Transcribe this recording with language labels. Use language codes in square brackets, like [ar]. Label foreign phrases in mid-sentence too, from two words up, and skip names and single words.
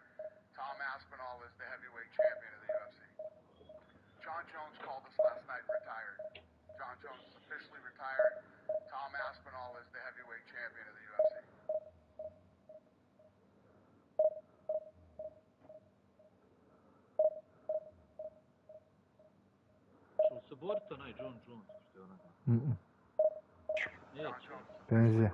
[en] Tom Aspinall is the heavyweight champion of the UFC. John Jones called us last night and retired. John Jones is officially retired. Tom Aspinall is the heavyweight champion of the UFC. [bs] Što se borite onaj John Jones, što je onaj? Neće. Penzija.